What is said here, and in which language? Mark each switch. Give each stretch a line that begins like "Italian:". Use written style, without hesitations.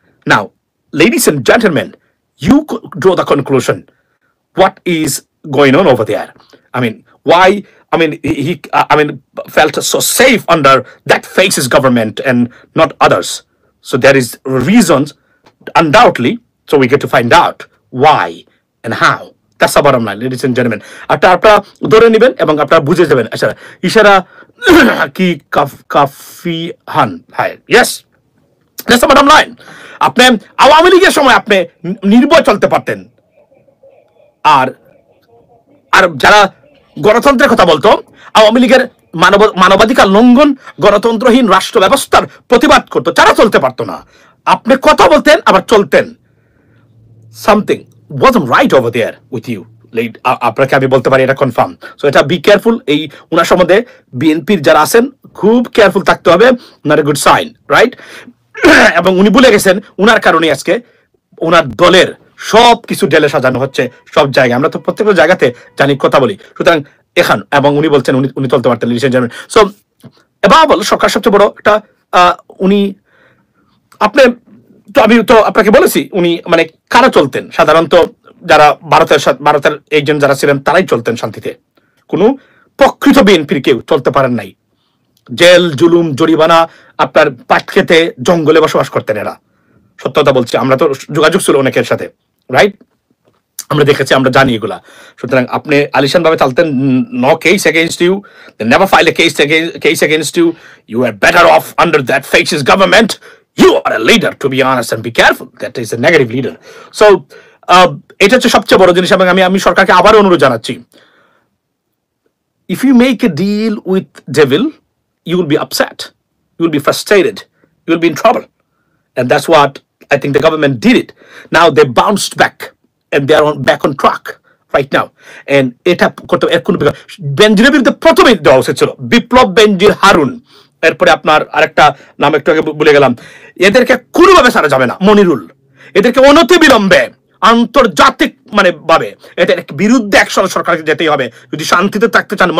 English: Now ladies and gentleman, you draw the conclusion. What is going on over there? I mean, why? I mean, he felt so safe under that fascist government and not others. So there is reasons, undoubtedly. So we get to find out why and how. That's the bottom line, ladies and gentlemen.
Bangla: আপনারা ধরে নেবেন এবং আপনারা বুঝে যাবেন। আচ্ছা,
Hindi: ইশারা কি কাফি হান,
Bangla: হ্যাঁ,
English: yes. That's the bottom line.
Bangla: আপনি আওয়ামী লীগের সময় আপনি নির্ভয় চলতে পারতেন, আর আর যারা গণতন্ত্রের কথা বলতো, আওয়ামী লীগের মানবাধিকার লঙ্ঘন, গণতন্ত্রহীন রাষ্ট্র ব্যবস্থার প্রতিবাদ করতো, যারা চলতে পারতো না। আপনি কথা বলতেন আবার চলতেন।
English: Something wasn't right over there with you.
Bangla: আপনাকে আমি বলতে পারি এটা কনফার্ম। সো এটা
English: Be careful.
Bangla: এই উনার সম্বন্ধে বিএনপির যারা আছেন খুব কেয়ারফুল থাকতে হবে,
English: Not a good sign, right?
Bangla: এবং উনি বলে গেছেন উনার কারণে আজকে ওনার দলের সব কিছু ঢেলে সাজানো হচ্ছে সব জায়গায়। আমরা তো প্রত্যেকটা জায়গাতে জানি, কথা বলি। সুতরাং এখন এবং উনি বলছেন উনি চলতে পারতেন,
English: Ladies and gentleman.
Bangla: সো এবার সরকার সবচেয়ে বড় একটা উনি আপনি তো আমি তো আপনাকে বলেছি উনি মানে কারা চলতেন সাধারণত, যারা ভারতের এজেন্ট যারা ছিলেন তারাই চলতেন শান্তিতে। কোনো প্রকৃত বিএনপির কেউ চলতে পারেন নাই। জেল, জুলুম, জরিমানা, আপনার পাট খেতে জঙ্গলে বসবাস করতেন এরা। সত্যতা বলছি, আমরা তো যোগাযোগ ছিল অনেকের সাথে, রাইট? আমরা দেখেছি, আমরা জানি এগুলা। সুতরাং আপনি আলিশান ভাবে চালতেন,
English: No case against you, they never file a case against you, you are better off under that fascist government, you are a leader, to be honest and be careful, that is a negative leader.
Bangla: So এটা হচ্ছে সবচেয়ে বড় জিনিস। এবং আমি সরকারকে আবার অনুরোধ জানাচ্ছি,
English: if you make a deal with devil, you will be upset, you will be frustrated, you will be in trouble, and that's what I think the government did it. Now they bounced back and they are back on track right now.
Bangla: And এটা করতে বেনজিরের বিরুদ্ধে প্রথমেই দেওয়া উচিত ছিল বিপ্লব বেনজির হারুন। এরপরে আপনার আরেকটা নাম একটু আগে বলে গেলাম, এদেরকে কোনোভাবে ছাড়া যাবে না। মনিরুল, এদেরকে অনতি বিলম্বে আন্তর্জাতিক মানে ভাবে এদের বিরুদ্ধে অ্যাকশন সরকারকে যেতেই হবে যদি শান্তিতে থাকতে চান।